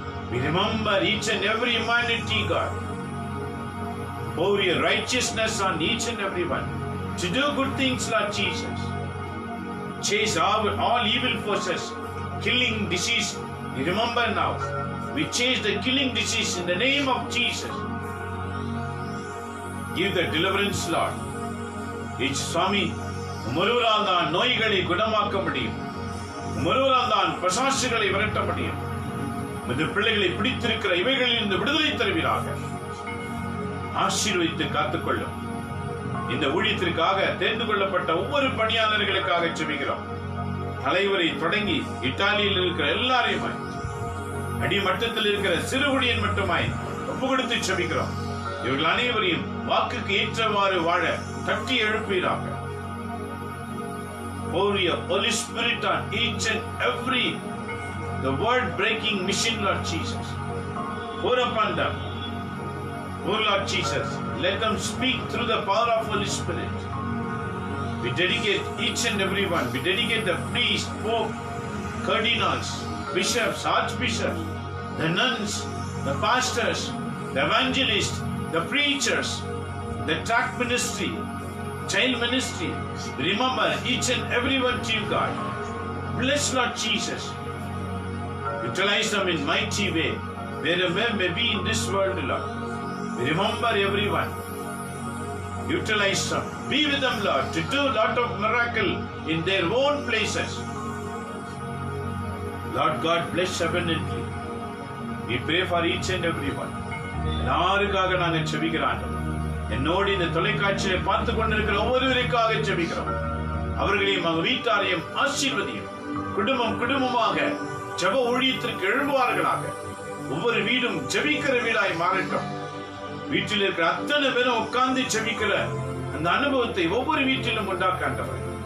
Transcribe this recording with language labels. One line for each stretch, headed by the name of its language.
English: We remember each and every humanity, God. Pour your righteousness on each and every one to do good things, Lord Jesus. Chase all evil forces, killing disease. We remember now. We chase the killing disease in the name of Jesus. Give the deliverance, Lord.
Tamil: Each Swami, ஒருவரால் தான் நோய்களை குணமாக்க முடியும். ஒருவரால் தான் பிசாசுகளை விரட்ட முடியும். இந்த பிள்ளைகளை பிடித்திருக்கிற இவைகளில் இருந்து விடுதலை தருவீராக. ஆசீர்வதித்து காத்துக்கொள்ளும். இந்த ஊழியத்திற்காக தேர்ந்து கொள்ளப்பட்ட ஒவ்வொரு பணியாளர்களுக்காக ஜெபிக்கிறோம். தலைவரை தொடங்கி இத்தாலியில் இருக்கிற எல்லாரையுமாய், அடிமட்டத்தில் இருக்கிற சிறுகுடியன் மட்டுமாய் ஒப்பு கொடுத்து ஜெபிக்கிறோம். இவர்கள் அனைவரையும் வாக்குக்கு ஏற்றவாறு வாழ தட்டி எழுப்பீராக.
English: Pour your Holy Spirit on each and every the word breaking mission, Lord Jesus. Pour upon them. Oh Lord Jesus, let them speak through the power of Holy Spirit. We dedicate each and every one. We dedicate the priests, pope, cardinals, bishops, archbishops, the nuns, the pastors, the evangelists, the preachers, the tract ministry, child ministry. Remember each and every one to you, God. Bless, Lord Jesus. Utilize them in mighty way, wherever may be in this world, Lord. Remember everyone. Utilize them. Be with them, Lord, to do a lot of miracle in their own places. Lord God, bless abundantly. We pray for each and every one.
Tamil: யாருக்காக நாங்கள் ஜெபிக்கிறோம். என்னோடு இந்த தொலைக்காட்சியை பார்த்து கொண்டிருக்கிற ஒவ்வொருவருக்காக ஜெபிக்கிறோம். அவர்களையும் அவங்க வீட்டாரையும் ஆசீர்வதியும். குடும்பமாக ஜெப ஊழியத்திற்கு எழும்புவார்களாக. ஒவ்வொரு வீடும் ஜெபிக்கிற வீடாய் மாறட்டும். வீட்டில் இருக்கிற அத்தனை பேரும் உட்கார்ந்து ஜெபிக்கிற அந்த அனுபவத்தை ஒவ்வொரு வீட்டிலும் உண்டாக்காண்டவர்.